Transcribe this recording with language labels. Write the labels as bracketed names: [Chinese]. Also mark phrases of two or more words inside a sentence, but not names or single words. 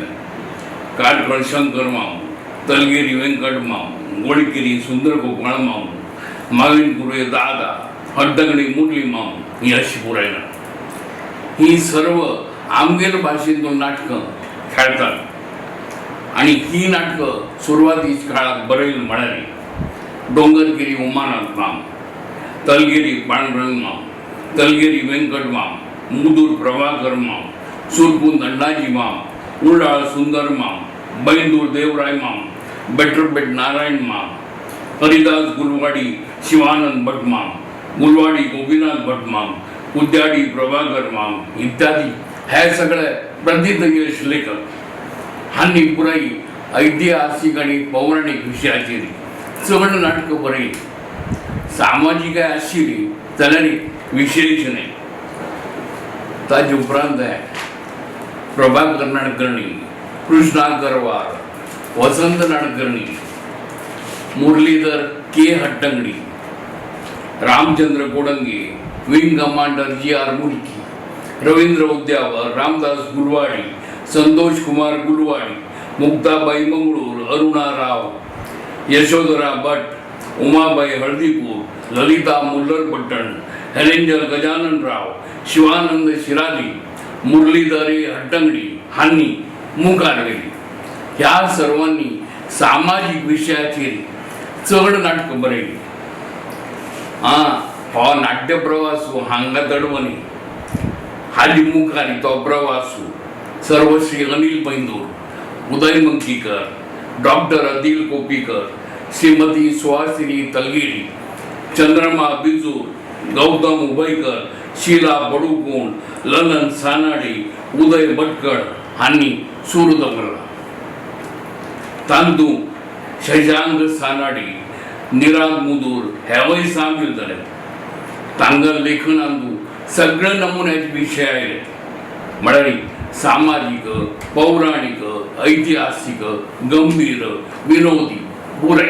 [Konkani] काटकळ शंकर माम, तलगेरी वेंकट माम, गोडकेरी सुंदर गोपाळ माम, मागीण कुरे दादा, हड्डगडी मुरली माम ही अशी पुराय नाटकां. ही सर्व आमगेर भाशेंतून नाटकां खेळटात. आणि ही नाटकां सुरवातीच्या काळात बरयली म्हळ्यार डोंगरगिरी उमानाथ माम, तलगेरी पांडुरंग माम, तलगेरी वेंकट माम, मुदूर प्रभाकर माम, सुरपून अण्णाजी माम, उल्डाळ सुंदर माम, बैंदूर देवराय माम, बेटरबेट नारायण माम, हरिदास गुलवाडी शिवानंद भट माम, गुलवाडी गोपीनाथ भट माम, उद्याडी प्रभाकर माम इत्यादी हे सगळे प्रथित यश लेखक हांनी पुराय ऐतिहासीक आणि पौराणिक विशयाचेर चड नाटकां बरयली. सामाजिक आशिल्ली जाल्यार विशेश न्हय. ताजे उपरांत प्रभाकर नाडकर्णी, कृष्णा गरवार, वसंत नाडकर्णी, मुरलीधर के हट्टंगडी, रामचंद्र कोडंगे, [English] Wing Commander [Konkani] GR मुलकी, रवींद्र उद्यावर, रामदास गुलवाडी, संतोष कुमार गुलवाडी, मुक्ताबाई मंगळूर, अरुणा राव, यशोधरा भट, उमाबाई हळदीपूर, ललिता मुल्लरपट्टण, हेलेंजर गजानन राव, शिवानंद शिराली, मुरलीधर हट्टंगडी हांनी मुखार गेली. ह्या सर्वांनी सामाजिक विशयाचेर चड नाटकां बरयली. हो नाट्य प्रवासू हांगा तडवणी हाली मुखार तो प्रवासू सर्वश्री अनिल पैंदूर, उदय मंकीकर, डॉक्टर अदिल कोपीकर, श्रीमती सुहासिनी तलगिरी, चंद्रमा बिजूर, गौतम उबयकर, शीला बडुकोण, ललन सानाडी, उदय भटकळ हांनी सूर दवरला. तांतू शशांक सानाडी, निराग मुदूर हेवय सामील जाले. तांगल लेखनांतू सगळे नमुन्याचे विशय आयले, म्हळ्यार सामाजिक, पौराणिक, ऐतिहासीक, गंभीर, विनोदी पुरे.